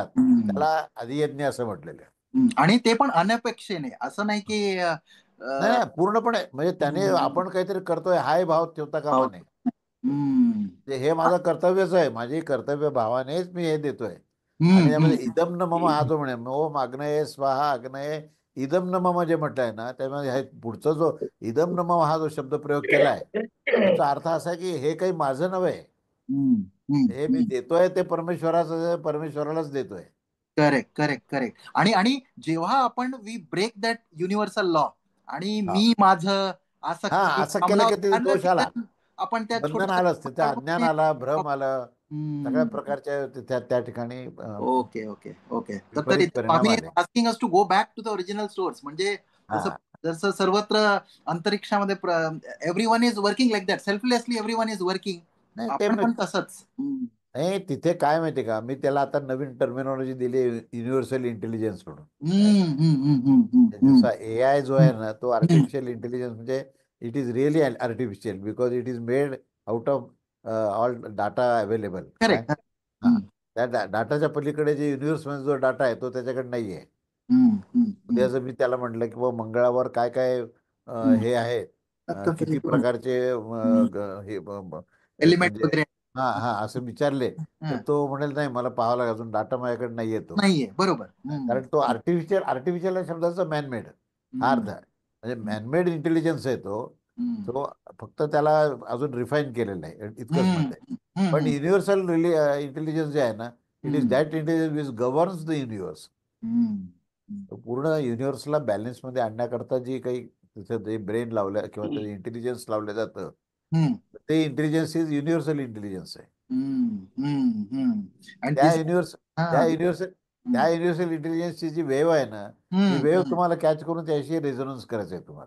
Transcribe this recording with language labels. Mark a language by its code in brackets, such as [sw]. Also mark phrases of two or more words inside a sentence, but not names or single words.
[mr] त्याला अधियज्ञ असं म्हटलेलं आहे. आणि ते पण अनपेक्षेने, असं नाही की नाही, पूर्णपणे म्हणजे त्याने आपण काहीतरी करतोय हाय भाव ठेवता कामा नये. हे माझं कर्तव्यच आहे, माझी कर्तव्य भावानेच मी हे देतोय. आणि त्यामध्ये [sa] इदम न मम [mr] हा जो म्हणे [sa] ओम अग्नये स्वाहा अग्नये इदम न मम [mr] जे म्हटलंय ना, त्यामध्ये हे पुढचा जो [sa] इदम न मम [mr] हा जो शब्द प्रयोग केलाय त्याचा अर्थ असा आहे की हे काही माझं नव्हे, हे मी देतोय ते परमेश्वरालाच देतोय. [en] correct correct correct. [mr] आणि जेव्हा आपण [en] we break that universal law [mr] आणि मी माझं असं केलं की ते दोष आला, आपण त्या बंधन आलंच, तिथे अज्ञान आला, भ्रम आलं, सगळ्या प्रकारच्या त्या ठिकाणी [en] OK OK OK. तर [mr] विपरीत परिणाम आले. [en] asking us to go back to the original source. [mr] म्हणजे जसं सर्वत्र अंतरिक्षामध्ये [en] everyone is working like that, selflessly everyone is working. [mr] आपण पण तसंच. नाही, तिथे काय माहिती का, मी त्याला आता नवीन टर्मिनॉलॉजी दिली, [en] universal intelligence [mr] म्हणून. जसा AI जो आहे ना तो [en] artificial intelligence म्हणजे it is really artificial because it is made out of all data available. [mr] त्या डाटाच्या पलीकडे जे युनिव्हर्समध्ये जो डाटा आहे तो त्याच्याकडे नाही आहे. उद्याचं मी त्याला म्हटलं की बाबा मंगळावर काय काय हे आहेत, किती प्रकारचे एलिमेंट असं विचारले तर तो म्हणेल नाही मला पाहावं लागेल, अजून डाटा माझ्याकडे नाही येतो. नाहीये. बरोबर. कारण तो आर्टिफिशियल या शब्दाचा मॅनमेड हा अर्थ आहे. म्हणजे [en] man-made intelligence [mr] आहे तो फक्त त्याला अजून रिफाईन केलेला आहे इतकंच म्हणते. पण [en] universal intelligence [mr] जे आहे ना, [en] it is that intelligence which governs the universe. [mr] पूर्ण युनिव्हर्सला बॅलन्समध्ये आणण्याकरता जी काही तिथे ते ब्रेन लावलं किंवा ते इंटेलिजन्स लावलं जातं, ते [en] intelligence is universal intelligence [mr] आहे. त्या युनिव्हर्सल इंटेलिजन्सची जी वेव्ह आहे ना, ती वेव्ह तुम्हाला कॅच करून त्याशी रेझोनन्स करायचं आहे तुम्हाला.